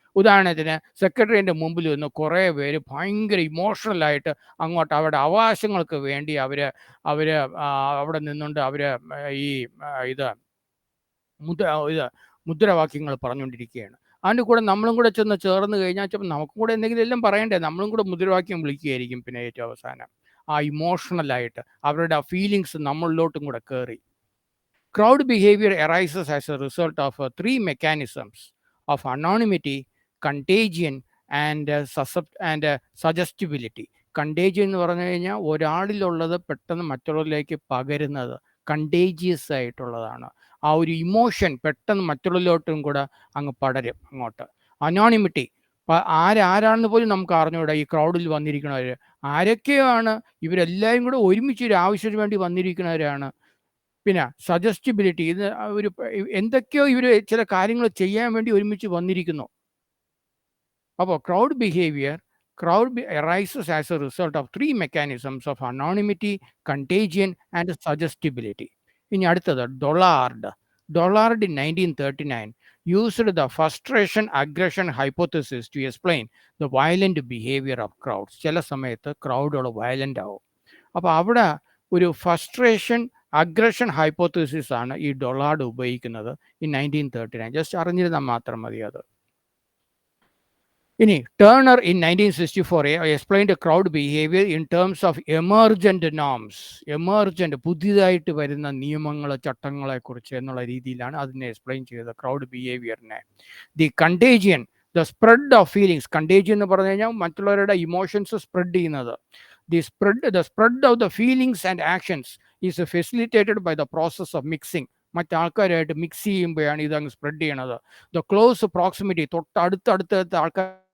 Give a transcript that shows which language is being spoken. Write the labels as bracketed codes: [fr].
[ml] ഉദാഹരണത്തിന് സെക്രട്ടറിൻ്റെ മുമ്പിൽ നിന്ന് കുറേ പേര് ഭയങ്കര ഇമോഷണലായിട്ട് അങ്ങോട്ട് അവരുടെ അവകാശങ്ങൾക്ക് വേണ്ടി അവർ അവിടെ നിന്നുകൊണ്ട് അവർ ഈ ഇത് മുദ്രാവാക്യങ്ങൾ പറഞ്ഞുകൊണ്ടിരിക്കുകയാണ്. അതിൻ്റെ കൂടെ നമ്മളും കൂടെ ചെന്ന് ചേർന്ന് കഴിഞ്ഞാൽ ചിലപ്പോൾ നമുക്കും കൂടെ എന്തെങ്കിലും എല്ലാം പറയണ്ടേ, നമ്മളും കൂടെ മുദ്രാവാക്യം വിളിക്കുകയായിരിക്കും. പിന്നെ ഏറ്റവും അവസാനം ആ ഇമോഷണലായിട്ട് അവരുടെ ആ ഫീലിങ്സ് നമ്മളിലോട്ടും കൂടെ കയറി. [en] Crowd behavior arises as a result of three mechanisms of anonymity, contagion, and suggestibility. [ml] കണ്ടേജിയൻ എന്ന് പറഞ്ഞു കഴിഞ്ഞാൽ ഒരാളിലുള്ളത് പെട്ടെന്ന് മറ്റുള്ളവരിലേക്ക് പകരുന്നത്, കണ്ടേജിയസ് ആയിട്ടുള്ളതാണ്. ആ ഒരു ഇമോഷൻ പെട്ടെന്ന് മറ്റുള്ളവരിലോട്ടും കൂടെ അങ്ങ് പടരും അങ്ങോട്ട്. അനോണിമിറ്റി, ആരാണെന്ന് പോലും നമുക്ക് അറിഞ്ഞുകൂടാ ഈ ക്രൗഡിൽ വന്നിരിക്കുന്നവർ ആരൊക്കെയാണ്, ഇവരെല്ലാവരും കൂടെ ഒരുമിച്ച് ഒരു ആവശ്യത്തിന് വേണ്ടി വന്നിരിക്കുന്നവരാണ്. പിന്നെ സജസ്റ്റിബിലിറ്റി, ഇത് ഒരു എന്തൊക്കെയോ ഇവർ ചില കാര്യങ്ങൾ ചെയ്യാൻ വേണ്ടി ഒരുമിച്ച് വന്നിരിക്കുന്നു. [en] അപ്പോൾ crowd arises as a result of three mechanisms of anonymity, contagion, and suggestibility. ഇനി അടുത്തത് Dollard in 1939 used the frustration aggression hypothesis to explain the violent behavior of crowds. [ml] ചില സമയത്ത് ക്രൗഡുകൾ വയലൻ്റ് ആവും. അപ്പോൾ അവിടെ ഒരു ഫ്രസ്ട്രേഷൻ അഗ്രഷൻ ഹൈപ്പോത്തസിസ് ആണ് ഈ ഡൊളാർഡ് ഉപയോഗിക്കുന്നത് in 1939. ജസ്റ്റ് അറിഞ്ഞിരുന്നാൽ മാത്രം മതി അത്. [en] ഇനി Turner in 1964 explained crowd behavior in terms of emergent norms. [ml] പുതിയതായിട്ട് വരുന്ന നിയമങ്ങൾ ചട്ടങ്ങളെക്കുറിച്ച് എന്നുള്ള രീതിയിലാണ് അതിനെ എക്സ്പ്ലെയിൻ ചെയ്തത് crowd ബിഹേവിയറിനെ. [en] The contagion, the spread of feelings. [ml] കണ്ടേജിയൻ എന്ന് പറഞ്ഞു കഴിഞ്ഞാൽ മറ്റുള്ളവരുടെ ഇമോഷൻസ് സ്പ്രെഡ് ചെയ്യുന്നത്. [en] The spread of the feelings and actions is facilitated by the process of mixing. [ml] മറ്റാൾക്കാരായിട്ട് mix ചെയ്യുമ്പോഴാണ് ഇതങ്ങ് സ്പ്രെഡ് ചെയ്യണത്. ദ ക്ലോസ് പ്രോക്സിമിറ്റി, തൊട്ടടുത്തടുത്ത ആൾക്കാർ